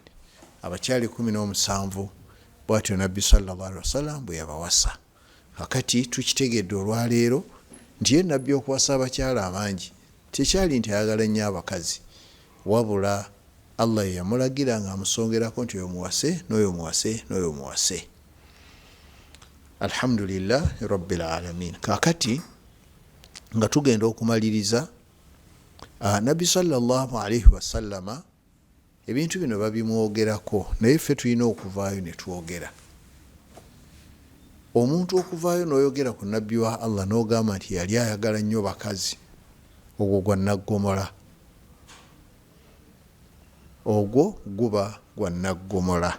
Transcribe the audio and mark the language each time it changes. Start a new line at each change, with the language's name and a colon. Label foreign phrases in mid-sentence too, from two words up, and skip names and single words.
Ganda: Abakyala 17 bw'atyo nabbi
Arabic: صلى الله عليه وسلم
Ganda: bwe yabawasa. Kakati tukitegedde olwaleero nti ye nabbi okuwasa abakyala abangi tekyali nti ayagala nnyo abakazi, wabula Allah ye yamulagira nga amusongerako nti oyo muwase n'oyo muwase n'oyo muwase.
Arabic: الحمد لله رب العالمين.
Ganda: Kakati nga tugenda okumaliriza, nabbi
Arabic: صلى الله عليه وسلم
Ganda: ebintu bino babimwogerako, naye ffe tulina okuvaayo ne twogera. Omuntu okuvaayo n'oyogera ku nabbi wa Allah n'ogamba nti yali ayagala nnyo bakazi, ogwo gwa naggomola, ogwo guba gwa naggomola.